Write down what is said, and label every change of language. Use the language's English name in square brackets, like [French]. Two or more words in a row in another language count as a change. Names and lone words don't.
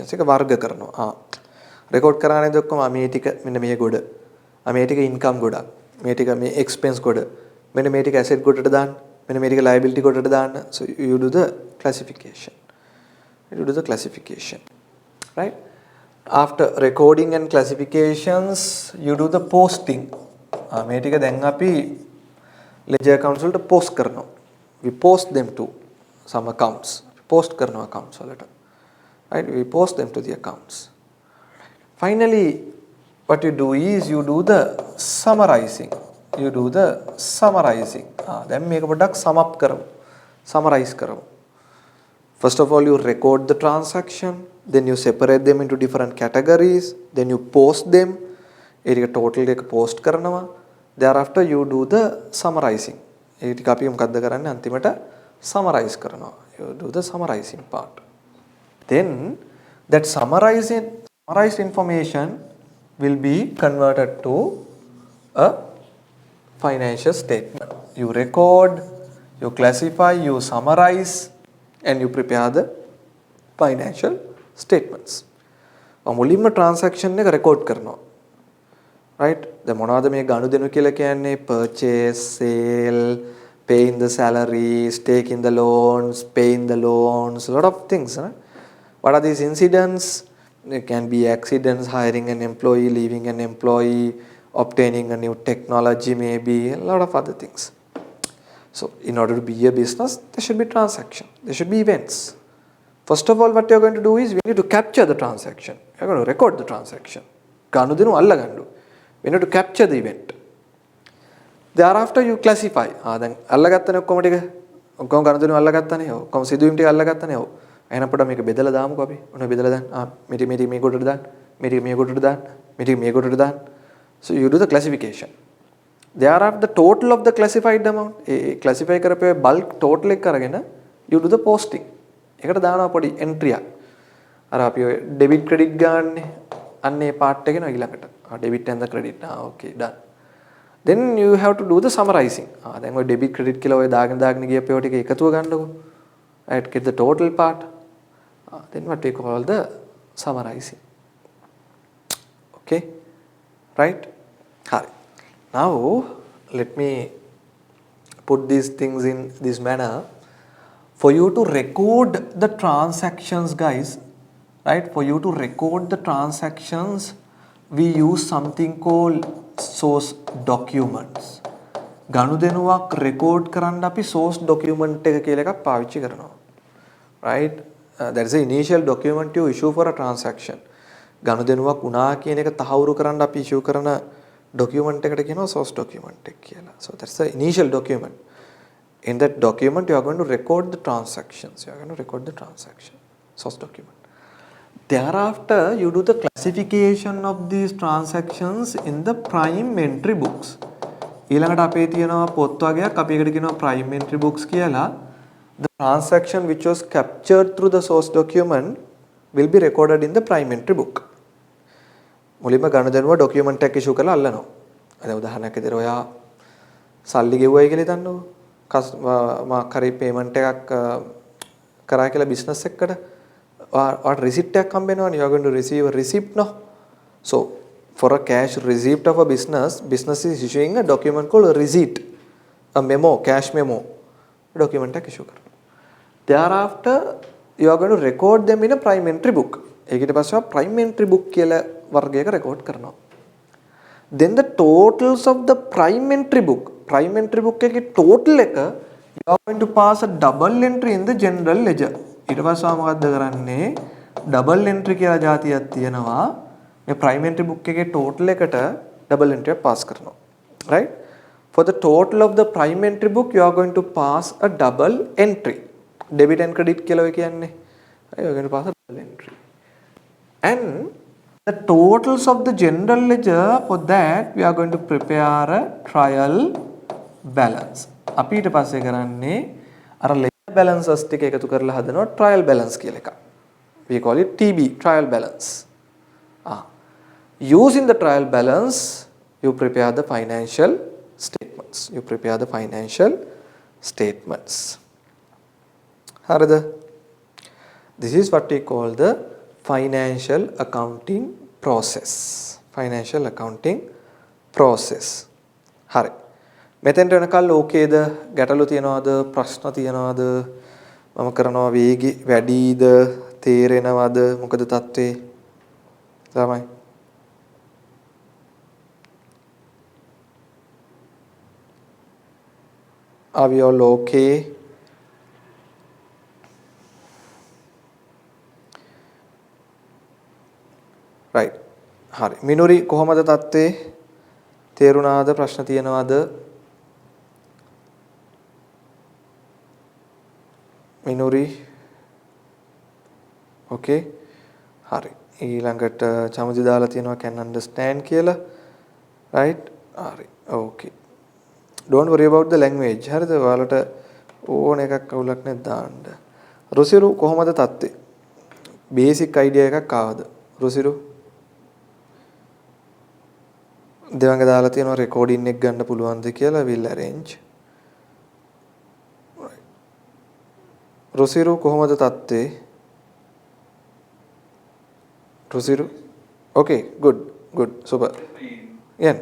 [Sinhala] එක වර්ග කරනවා. record කරානේ ඔක්කොම මේ ටික මෙන්න මේ ගොඩ. මේ ටික income ගොඩක්. මේ ටික මේ expense ගොඩ. මෙන්න මේ ටික asset ගොඩට දාන්න. මෙන්න මේ ටික liability ගොඩට දාන්න. [English] So you do the classification. You do the classification, right? After recording and classifications, you do the posting. [Sinhala] මේ ටික දැන් අපි [English] ledger accounts [Sinhala] වලට post කරනවා. [English] We post them to some accounts. [Sinhala] Post කරනවා accounts වලට. [English] Right? We post them to the accounts. Finally, what you do is you do the summarizing. You do the summarizing. [Sinhala] දැන් මේක පොඩ්ඩක් [English] sum up [Sinhala] කරමු. Summarize කරමු. [English] First of all, you record the transaction, then you separate them into different categories, then you post them. [Sinhala] ඒ ටික total එක post කරනවා. [English] Thereafter you do the summarizing. [Sinhala] ඒ ටික අපි මොකද්ද කරන්නේ අන්තිමට summarize කරනවා. [English] You do the summarizing part. Then that summarized information will be converted to a financial statement. You record, you classify, you summarize, and you prepare the financial statements. [Sinhala] මුලින්ම transaction එක record කරනවා. Right? දැන් මොනවද මේ ගනුදෙනු කියලා කියන්නේ? [English] Purchase, sale, paying the salaries, taking the loans, paying the loans, a lot of things. Right? What are these incidents? It can be accidents, hiring an employee, leaving an employee, obtaining a new technology, maybe a lot of other things. So in order to be a business, there should be transaction. There should be events. First of all, what you're going to do is we need to capture the transaction. You're going to record the transaction. [Sinhala] ගනුදෙනු අල්ලගන්න. [English] We need to capture the event. Thereafter you classify. [Sinhala] දැන් අල්ලගත්තනේ ඔක්කොම ටික. ඔක්කොම ගනුදෙනු අල්ලගත්තනේ. ඔක්කොම සිදුවීම් ටික අල්ලගත්තනේ. එහෙනම් අපිට මේක බෙදලා දාමුකෝ අපි. ඔන්න බෙදලා දාන්න. මේ කොටට දාන්න. මේ කොටට දාන්න. මේ කොටට දාන්න. [English] So you do the classification. Thereafter the total of the classified amount. [Sinhala] Classify කරපේ [English] bulk total [Sinhala] එක අරගෙන [English] you do the posting. [Sinhala] ඒකට දානවා පොඩි entry එකක්. අර අපි ඔය [English] debit credit [Sinhala] ගන්නනේ. අන්න ඒ part එක නේ ඊළඟට. [English] Debit and the credit. Okay, done. Then you have to do the summarizing. [Sinhala] දැන් ඔය debit credit කියලා ඔය දාගෙන ගියපේ ඔය ටික එකතුව ගන්නකො. [English] Right, get the total part. Then what we call the summarizing. Okay, right? Right. Now let me put these things in this manner. For you to record the transactions, guys, right? For you to record the transactions, we use something called source documents. [Sinhala] ගනුදෙනුවක් record කරන්න අපි [English] source document [Sinhala] එක කියලා එකක් පාවිච්චි කරනවා. [English] Right? That is the initial document you issue for a transaction. [Sinhala] ගනුදෙනුවක් වුණා කියන එක තහවුරු කරන්න අපි issue කරන document එකට කියනවා [English] source document [Sinhala] එක කියලා. [English] So that's the initial document. In that document you are going to record the transactions. You are going to record the transaction. Source document. Thereafter you do the classification of these transactions in the prime entry books. [Sinhala] ඊළඟට අපේ තියෙනවා පොත් වගේක් අපි ඒකට කියනවා [English] prime entry books [Sinhala] කියලා. [English] The transaction which was captured through the source document will be recorded in the prime entry book. [Sinhala] මුලින්ම ගනුදෙනුව document එකක් issue කරලා අල්ලනවා. අද උදාහරණයක් විදිහට ඔයා සල්ලි ගෙවුවයි කියලා හිතන්නකෝ. කරේ payment එකක් කරා කියලා business එකකට [English] what receipt [Sinhala] එකක් හම්බෙනවනේ. [English] You are going to receive a receipt, no? So for a cash receipt of a business is issuing a document called a receipt, a memo, cash memo. [Sinhala] Document එකක් issue කරනවා. [English] Thereafter you are going to record them in a prime entry book. [Sinhala] ඒකට පස්සේ [English] prime entry book [Sinhala] කියලා වර්ගයක record කරනවා. [English] Then the totals of the prime entry book එකේ total එක you are going to pass a double entry in the general ledger. [Sinhala] ඊට පස්සේ මොකද්ද කරන්නේ? [English] double entry [Sinhala] කියලා જાතියක් තියෙනවා. මේ [English] prime entry book [Sinhala] එකේ total එකට [English] double entry [Sinhala] එක pass කරනවා. [English] Right? For the total of the prime entry book you are going to pass a double entry. Debit and credit [Sinhala] කියලා ඔය කියන්නේ. [English] You are going to pass a double entry. And the totals of the general ledger, for that we are going to prepare a trial balance. [Sinhala] අපි ඊට පස්සේ කරන්නේ අර [English] ledger balances [Sinhala] ටික එකතු කරලා හදනවා [English] trial balance [Sinhala] කියලා එකක්. [English] We call it TB, trial balance. Using the trial balance you prepare the financial statements. [Sinhala] හරිද? [English] This is what we call the financial accounting process. [Sinhala] හරි. මෙතෙන්ට වෙනකල් ඕකේද? ගැටලු තියනවද? ප්‍රශ්න තියනවද? මම කරනවා වේගي වැඩිද? තේරෙනවද මොකද තත්ත්වේ ළමයි [English] are we all okay right [Sinhala] හරි මිනුරි කොහමද තත්ත්වේ තේරුණාද ප්‍රශ්න තියෙනවද මිනුරි okay හරි ඊළඟට චමුදි දාලා තියෙනවා [English] can understand [Sinhala] කියලා right හරි [English] okay don't worry about the language [Sinhala] හරිද ඔයාලට ඕන එකක් අවුලක් නැද්ද දාන්න රුසිරු කොහමද තත්ත්වේ [English] basic idea [Sinhala] එකක් ආවද රුසිරු දෙවඟ දාලා තියෙනවා රෙකෝඩින් එක ගන්න පුළුවන්ද කියලා [English] will arrange [Sinhala] රුසිරු කොහමද තත්ත්වේ රුසිරු [English] okay good super [Sinhala] යෙන්